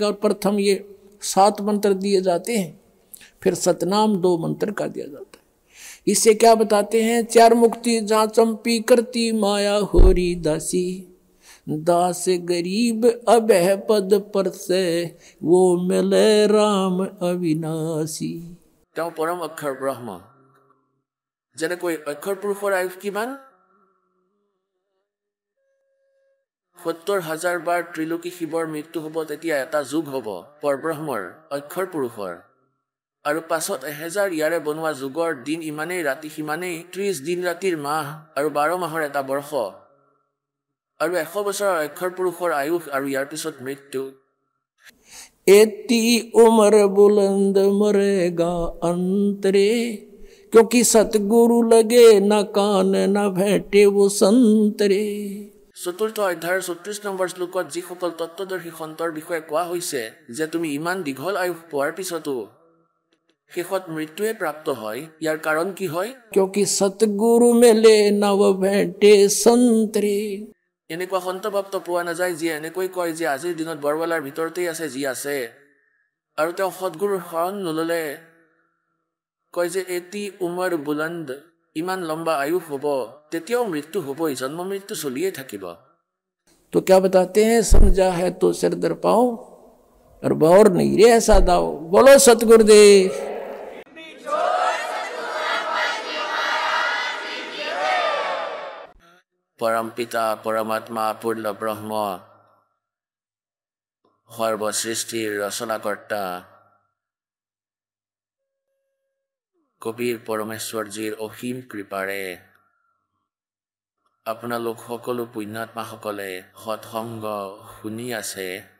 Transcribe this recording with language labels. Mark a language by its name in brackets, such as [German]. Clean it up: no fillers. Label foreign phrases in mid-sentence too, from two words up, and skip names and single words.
[Hindi] और प्रथम ये 7 मंत्र दिए जाते हैं, फिर सतनाम 2 मंत्र का दिया जाता है। इससे क्या बताते हैं? 4 मुक्ति जहाँ चंपी करती माया होरी दासी। दास गरीब अबह पद पर से वो मिले राम अविनाशी। [Assamese] তেওঁ পৰম অক্ষৰ ব্ৰহ্ম। যেনেকৈ অক্ষৰ পুৰুষৰ আয়ুস কিমান? 70,000 বাৰ ত্ৰিলোকী শিৱৰ মৃত্যু হ'ব, তেতিয়া এটা যুগ হ'ব পৰব্ৰহ্মৰ, অক্ষৰ পুৰুষৰ। আৰু পাছত 1000 ইয়াৰে বনোৱা যুগৰ দিন ইমানেই, ৰাতি সিমানেই, 30 দিন ৰাতিৰ মাহ আৰু 12 মাহৰ এটা বৰ্ষ। আৰু 100 বছৰৰ অক্ষৰ পুৰুষৰ আয়ুস আৰু ইয়াৰ পিছত মৃত্যু। [Hindi] एती उम्र बुलंद मरेगा अंतरे क्योंकि सतगुरु लगे न कान न भेटे वो संतरे। [Assamese] 4ৰ্থ অধ্যায়ৰ 34 নম্বৰ শ্লোকত যিসকল তত্ত্বদৰ্শী সন্তৰ বিষয়ে কোৱা হৈছে যে তুমি ইমান দীঘল আয়ুস পোৱাৰ পিছতো শেষত মৃত্যুৱে প্ৰাপ্ত হয়, ইয়াৰ কাৰণ কি হয়? [Hindi] क्योंकि सतगुरु मिले न वो भेटे संतरे। [Assamese] এনেকুৱা সন্তভক্ত পোৱা নাযায় যিয়ে এনেকৈ কয় যে আজিৰ দিনত বৰৱালাৰ ভিতৰতেই আছে যি আছে, আৰু তেওঁ সদগুৰুৰ শৰণ নললে কয় যে এটি উমৰ বুলন্দ, ইমান লম্বা আয়ুস হ'ব, তেতিয়াও মৃত্যু হ'বই, জন্ম মৃত্যু চলিয়ে থাকিব। [Hindi] तो क्या बताते हैं? समझा है तो सिर दर पाओ और बौर नहीं रे ऐसा दाओ। बोलो सतगुरुदेव। [Assamese] পৰম পিতা পৰমাত্মা পূৰ্ণ ব্ৰহ্ম সৰ্বসৃষ্টিৰ ৰচনাকৰ্তা কবিৰ পৰমেশ্বৰজীৰ অসীম কৃপাৰে আপোনালোক সকলো পুণ্যাত্মাসকলে সৎসংগ শুনি আছে।